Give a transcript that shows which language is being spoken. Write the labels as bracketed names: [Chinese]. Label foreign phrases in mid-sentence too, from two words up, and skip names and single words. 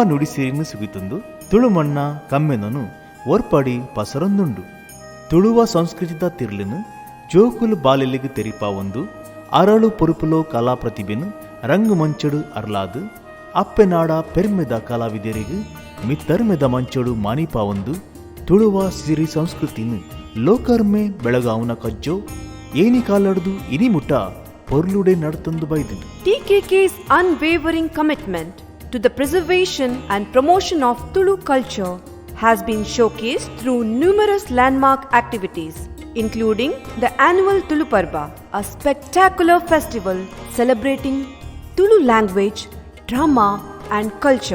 [Tulu] ನುಡಿಸಿರಿನು ಸುಗಿತೊಂದು ತುಳುಮಣ್ಣ ಕಮ್ಮೆನನು ಒರ್ಪಡಿ ಪಸರೊಂದುಂಡು ತುಳುವ ಸಂಸ್ಕೃತಿದ ತಿರ್ಲಿನು ಜೋಕುಲು ಬಾಲೆಲಿಗು ತೆರಿಪ ಒಂದು ಅರಳು ಪೊರುಪುಲೋ ಕಲಾ ಪ್ರತಿಭೆನು ರಂಗು ಮಂಚಡು ಅರ್ಲಾದು ಅಪ್ಪೆನಾಡ ಪೆರ್ಮೆದ ಕಲಾವಿದರಿಗು ಮಿತ್ತರ್ಮೆದ ಮಂಚಡು ಮಾನಿಪ ಒಂದು ತುಳುವ ಸಿರಿ ಸಂಸ್ಕೃತಿನು ಲೋಕರ್ಮೆ ಬೆಳಗಾವನ ಕಜ್ಜೋ ಏನಿ ಕಾಲಡ್ದು ಇನಿ ಮುಟ ಪೊರ್ಲುಡೆ ನಡ್ತಂದು ಬೈದಿದ್ದು. [English] TKK's unwavering commitment to the preservation and promotion of Tulu culture has been showcased through numerous landmark activities, including the annual Tulu Parba, a spectacular festival celebrating Tulu language, drama and culture.